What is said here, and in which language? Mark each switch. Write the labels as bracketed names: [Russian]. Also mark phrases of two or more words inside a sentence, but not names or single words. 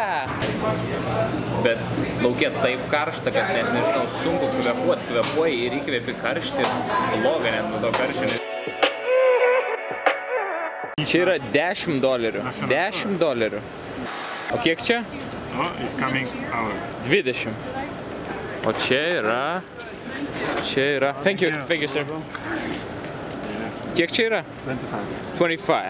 [Lithuanian] Bet lauke taip karšta, kad net nežinau, sunku kvepuoti. Kvepuoji ir įkvepi karštį ir bloga net nuo to karščio. Čia yra $10. $10. O kiek čia? [English] Oh, it's coming out. 20. [Lithuanian] O čia yra... [English] Thank you, sir. [Lithuanian] Kiek čia yra? 25.